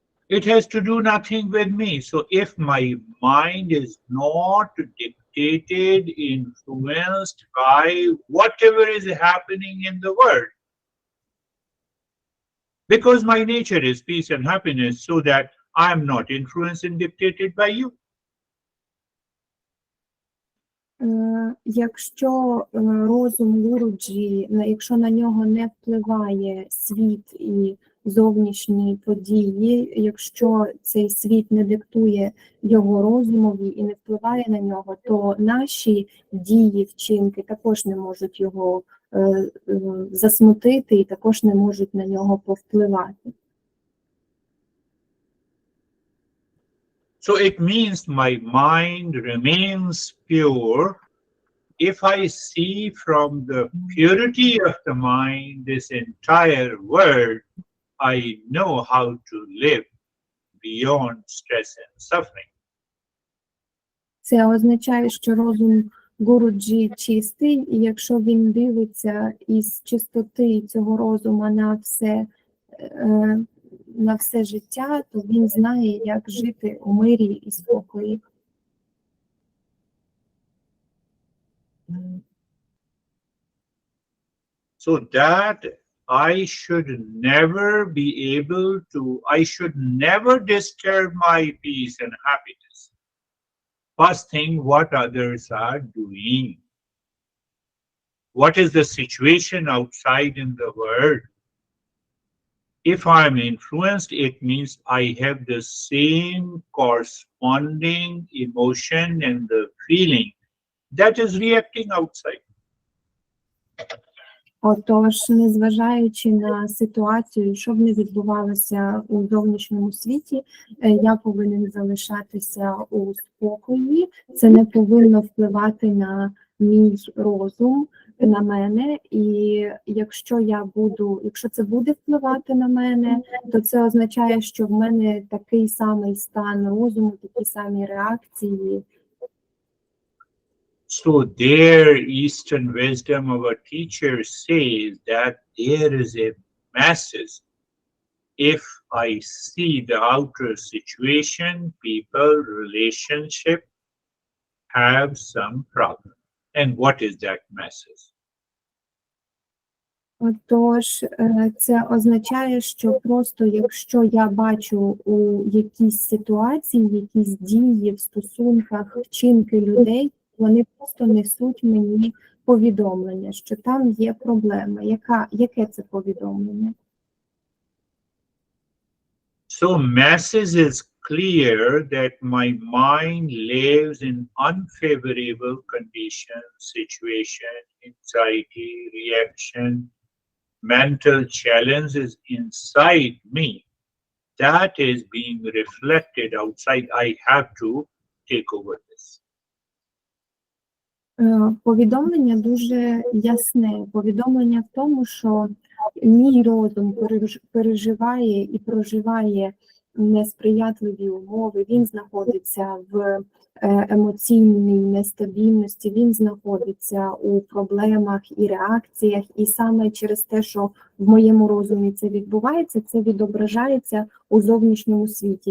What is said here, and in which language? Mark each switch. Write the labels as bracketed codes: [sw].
[en] It has to do nothing with me. So if my mind is not dictated, influenced by whatever is happening in the world, because my nature is peace and happiness, so that I am not influenced and dictated by you. [uk] Якщо розум Гуруджі, якщо на нього не впливає світ і зовнішні події, якщо цей світ не диктує його розумові і не впливає на нього, то наші дії, вчинки також не можуть його засмутити і також не можуть на нього повпливати. [en] So it means my mind remains pure If I see from the purity of the mind this entire world, I know how to live beyond stress and suffering. [uk] Це означає, що розум Гуруджі чистий, і якщо він дивиться із чистоти цього розуму на все життя, то він знає, як жити у мирі і спокої. [en] So that I should never disturb my peace and happiness. First thing, what others are doing. What is the situation outside in the world? If I'm influenced, it means I have the same corresponding emotion and the feeling that is reacting outside. [uk] Отож, незважаючи на ситуацію, що б не відбувалося у зовнішньому світі, я повинен залишатися у спокої. Це не повинно впливати на мій розум, на мене. І якщо це буде впливати на мене, то це означає, що в мене такий самий стан розуму, такі самі реакції. [en] So their Eastern wisdom of a teacher says that there is a message. If I see the outer situation, people, relationship have some problem. And what is that message? [uk] Отож, це означає, що просто якщо я бачу у якійсь ситуації, якісь дії в стосунках, вчинки людей, вони просто несуть мені повідомлення, що там є проблема. Яке це повідомлення? [en] So message is clear that my mind lives in unfavorable conditions, situation, anxiety, reaction, mental challenges inside me. That is being reflected outside. I have to take over this. [uk] Повідомлення дуже ясне. Повідомлення в тому, що мій розум переживає і проживає несприятливі умови, він знаходиться в емоційній нестабільності, він знаходиться у проблемах і реакціях, і саме через те, що в моєму розумі це відбувається, це відображається у зовнішньому світі.